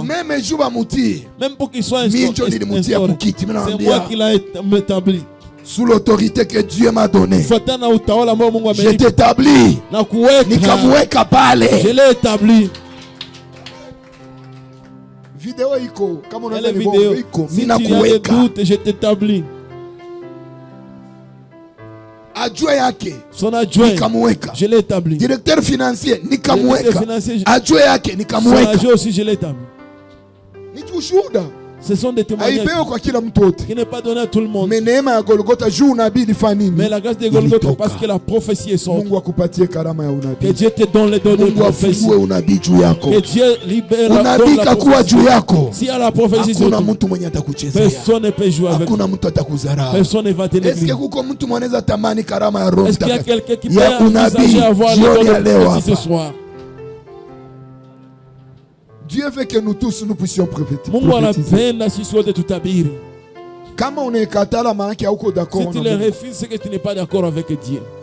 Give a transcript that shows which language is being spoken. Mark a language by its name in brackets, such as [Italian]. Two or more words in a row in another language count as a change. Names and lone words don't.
[French] Même pour qu'il soit instauré, c'est moi qui l'ai établi. Sous l'autorité que Dieu m'a donnée, je t'établis. Je l'ai établi. [Swahili] Vidéo iko, kama unaanza ni bongo iko, mimi nakuweka. [French] Je t'établis. [Swahili] Adjoint yake, [French] son adjoint, [Swahili] nikamweka. [French] Je l'ai établi. Directeur financier, [Swahili] nikamweka. Adjoint yake, nikamweka. [French] Son adjoint aussi, je l'ai établi. [Swahili] Ni ushuhuda. [French] Ce sont des témoignages qui n'est pas donné à tout le monde. Mais la grâce de Golgotha, parce que la prophétie est sortie. Que Dieu te donne les dons de prophétie. Que Dieu libère la prophétie. Si à la prophétie sur toi, personne ne peut jouer avec toi. Personne ne va te négliger. Est-ce qu'il y a quelqu'un qui peut envisager avoir les dons de prophétie ce soir? Dieu veut que nous tous nous puissions prophétiser. [Swahili] Mungu anapenda sisi wote tutabiri. [French] Si tu les refuses, c'est que tu n'es pas d'accord avec Dieu.